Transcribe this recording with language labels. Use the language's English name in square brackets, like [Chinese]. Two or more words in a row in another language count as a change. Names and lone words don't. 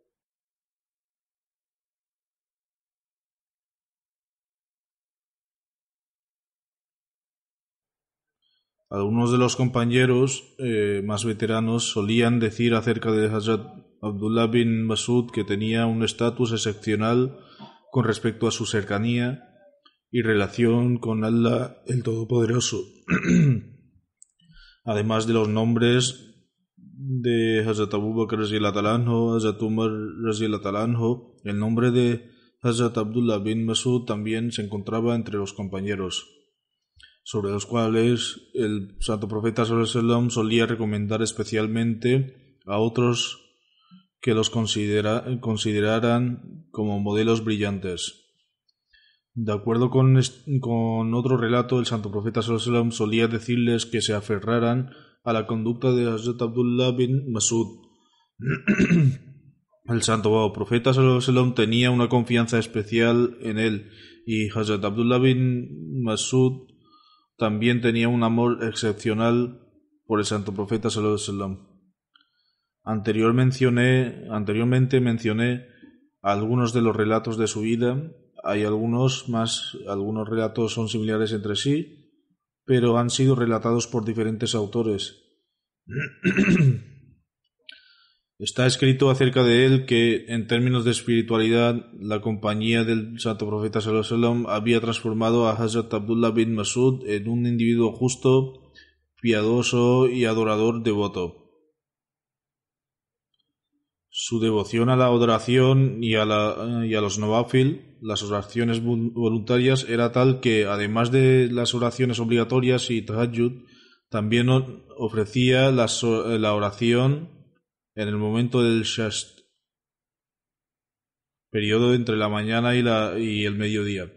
[Spanish] Algunos de los compañeros más veteranos solían decir acerca de Hazrat Abdullah bin Mas'ud que tenía un estatus excepcional con respecto a su cercanía y relación con Allah el Todopoderoso. Además de los nombres de Hazrat Abu Bakr [Arabic] رضي الله تعالى عنه, [Spanish] Hazrat Umar [Arabic] رضي الله تعالى عنه, [Spanish] el nombre de Hazrat Abdullah bin Mas'ud también se encontraba entre los compañeros, sobre los cuales el Santo Profeta [Arabic] صلى الله عليه وسلم [Spanish] solía recomendar especialmente a otros que los consideraran como modelos brillantes. De acuerdo con otro relato, el Santo Profeta [Arabic] صلى الله عليه وسلم [Spanish] solía decirles que se aferraran a la conducta de Hazrat Abdullah bin Mas'ud. El Santo Profeta [Arabic] صلى الله عليه وسلم [Spanish] tenía una confianza especial en él y Hazrat Abdullah bin Mas'ud también tenía un amor excepcional por el Santo Profeta [Arabic] صلى الله عليه وسلم. [Spanish] Anteriormente mencioné algunos de los relatos de su vida. Hay algunos relatos son similares entre sí, pero han sido relatados por diferentes autores. Está escrito acerca de él que, en términos de espiritualidad, la compañía del Santo Profeta [Arabic] صلى الله عليه وسلم [Spanish] había transformado a Hazrat Abdullah bin Mas'ud en un individuo justo, piadoso y adorador devoto. Su devoción a la adoración y a los nawafil, las oraciones voluntarias, era tal que, además de las oraciones obligatorias y tahajjud, también ofrecía la oración en el momento del shast, periodo entre la mañana y el mediodía.